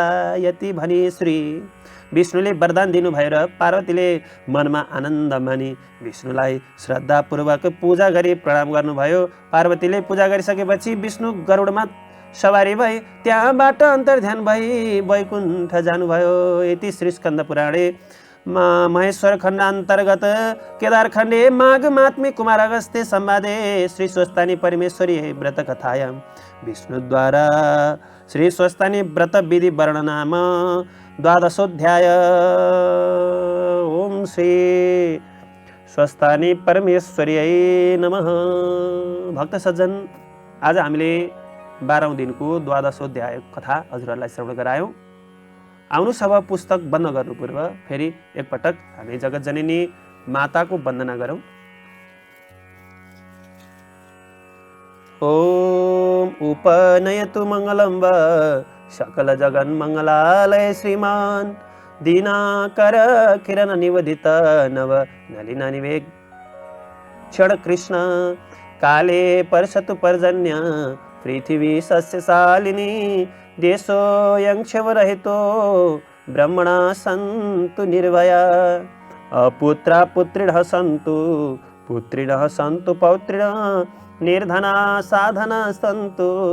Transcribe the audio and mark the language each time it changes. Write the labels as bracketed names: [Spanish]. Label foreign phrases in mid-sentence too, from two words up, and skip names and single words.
[Nepali] यति भनी श्री विष्णुले वरदान दिनुभयो र पार्वतीले मनमा आनन्द मानी विष्णुलाई श्रद्धापूर्वक पूजा गरी प्रणाम गर्नुभयो। पार्वतीले पूजा गरिसकेपछि विष्णु गरुडमा सवारी भई त्यहाँबाट अन्तर्ध्यान भई वैकुण्ठ जानुभयो। [Sanskrit] यति श्री स्कन्द पुराणे महेश्वर खण्ड अन्तर्गत केदार खण्डे माघ महात्म्य कुमार अगस्त्य संवादे श्री स्वस्तानी परमेश्वरी व्रत कथायां विष्णुद्वारा श्री स्वस्तानी व्रत विधि वर्णनाम 12अध्याय। ओम श्री स्वस्तानी परमेश्वर्यै नमः। [Nepali] भक्त सज्जन, आज हामीले 12औं दिनको 12अध्याय कथा हजुरहरूलाई श्रवण गरायौँ। आउनुहोस् अब पुस्तक बन्द गर्नु पूर्व फेरि एकपटक हामी जगत जननी माताको वन्दना गरौँ। [Sanskrit] ओम उपनयतु मङ्गलं वा सकल जगन् मङ्गलालय श्रीमान् दीनाकर किरण निवदित नव नलिन निवेग क्षण कृष्ण काले परशतु पर्जन्य पृथिवी सस्यशालिनी देशोऽयं क्षयरहितो ब्रह्मणा सन्तु निर्भया अपुत्रा पुत्रिणः सन्तु पुत्रिणः सन्तु पौत्रिणः निर्धना साधना सन्तु